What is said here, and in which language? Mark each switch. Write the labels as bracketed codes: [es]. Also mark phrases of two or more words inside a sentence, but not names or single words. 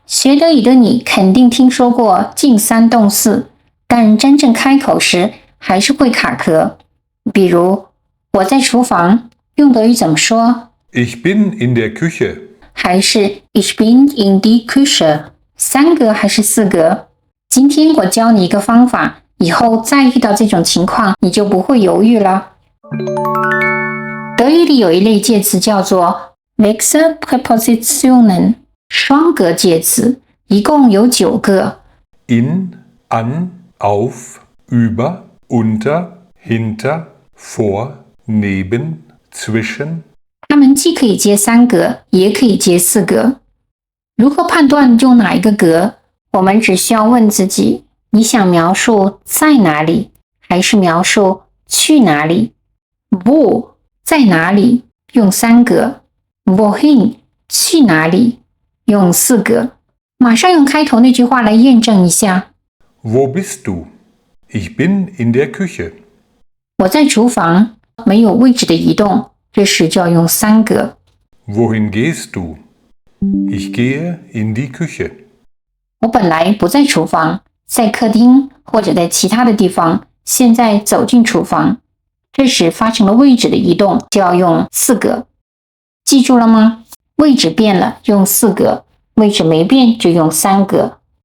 [zh] 学德语的你肯定听说过静三动四，但真正开口时还是会卡壳。比如，我在厨房，用德语怎么说？ [de] Ich bin in der Küche. [zh] 还是 [de] Ich bin in die Küche？ [zh] 3 格还是4格？今天我教你一个方法，以后再遇到这种情况，你就不会犹豫了。德语里有一类介词叫做 Wechselpräpositionen， 双格介词，一共有9个。 [de] In, an, auf, über, unter, hinter, vor, neben, zwischen. [zh] 它们既可以接3格，也可以接4格。如何判断用哪一个格？我们只需要问自己：你想描述在哪里，还是描述去哪里？ Wo 在哪里？用3格。Wohin 去哪里？用4格。马上用开头那句话来验证一下。 [de] Wo bist du? Ich bin in der Küche. [zh] 我在厨房，没有位置的移动，这时就要用3格。 [de] Wohin gehst du? Ich gehe in die Küche. [zh] 我本来不在厨房，在客厅或者在其他的地方，现在走进厨房，这时发生了位置的移动，就要用4格。记住了吗？位置变了用4格，位置没变就用3格。